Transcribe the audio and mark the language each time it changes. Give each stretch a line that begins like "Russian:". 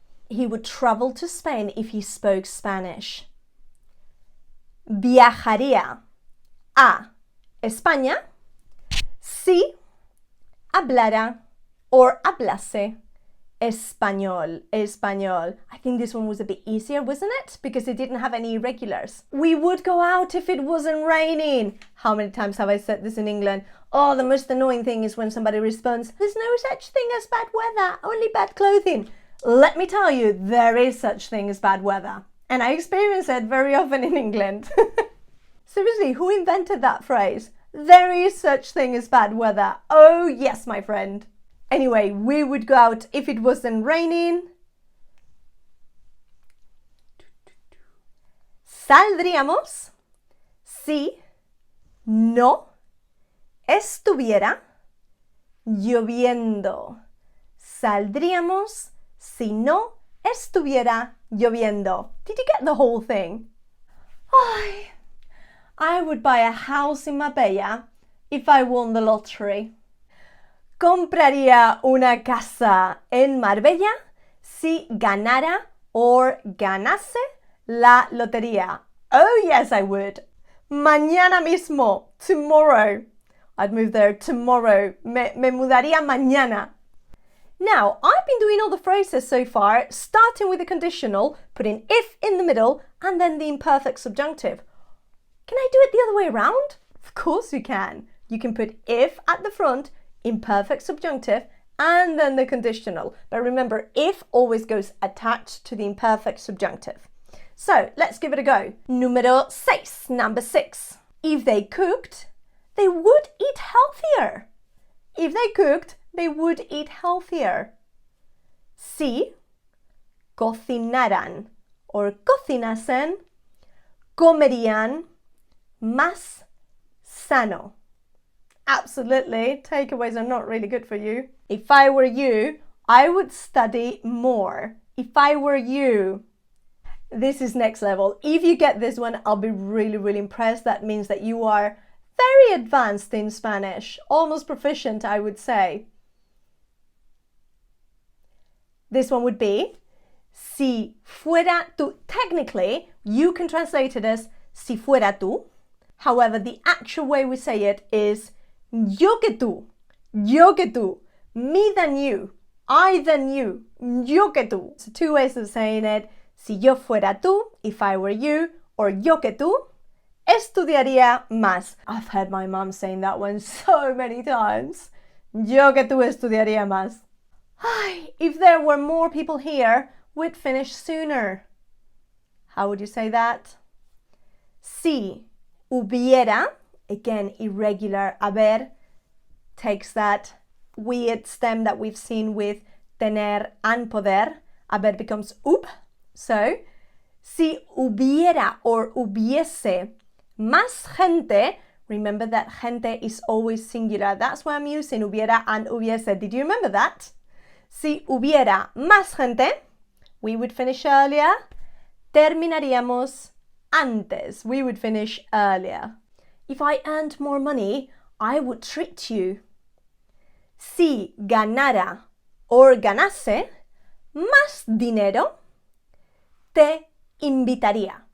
English: He would travel to Spain if he spoke Spanish.
Spanish: Viajaría a España si hablara or hablase español.
English: I think this one was a bit easier, wasn't it? Because it didn't have any irregulars. We would go out if it wasn't raining. How many times have I said this in England? Oh, the most annoying thing is when somebody responds, there's no such thing as bad weather, only bad clothing. Let me tell you, there is such thing as bad weather. And I experience it very often in England. Seriously, who invented that phrase? There is such thing as bad weather. Oh yes, my friend. Anyway, we would go out if it wasn't raining.
Spanish: Saldríamos si no estuviera lloviendo. Saldríamos si no estuviera lloviendo.
English: Did you get the whole thing? I would buy a house in Marbella if I won the lottery.
Spanish: Compraría una casa en Marbella si ganara or ganase la lotería.
English: Oh yes, I would.
Spanish: Mañana mismo,
English: tomorrow. I'd move there tomorrow.
Spanish: Me mudaría mañana.
English: Now, I've been doing all the phrases so far, starting with the conditional, putting if in the middle, and then the imperfect subjunctive. Can I do it the other way around? Of course you can. You can put if at the front, imperfect subjunctive, and then the conditional. But remember, if always goes attached to the imperfect subjunctive. So let's give it a go.
Spanish: Número 6,
English: number 6. If they cooked, they would eat healthier. If they cooked, they would eat healthier.
Spanish: Si cocinaran or cocinasen, comerían más sano.
English: Absolutely, takeaways are not really good for you. If I were you, I would study more. If I were you. This is next level. If you get this one, I'll be really impressed. That means that you are very advanced in Spanish, almost proficient, I would say. This one would be,
Spanish: si fuera tú.
English: Technically, you can translate it as
Spanish: si fuera tú.
English: However, the actual way we say it is
Spanish: yo que tú,
English: me than you, I than you, yo que tú. So two ways of saying it,
Spanish: si yo fuera tú,
English: if I were you, or
Spanish: yo que tú, estudiaría más.
English: I've heard my mum saying that one so many times.
Spanish: Yo que tú estudiaría más.
English: If there were more people here, we'd finish sooner. How would you say that?
Spanish: Si hubiera,
English: again, irregular haber, takes that weird stem that we've seen with tener and poder. Haber becomes hub. So,
Spanish: si hubiera or hubiese más gente,
English: remember that gente is always singular. That's why I'm using hubiera and hubiese. Did you remember that?
Spanish: Si hubiera más gente,
English: we would finish earlier.
Spanish: Terminaríamos antes.
English: We would finish earlier. If I earned more money, I would treat you.
Spanish: Si ganara or ganase más dinero, te invitaría.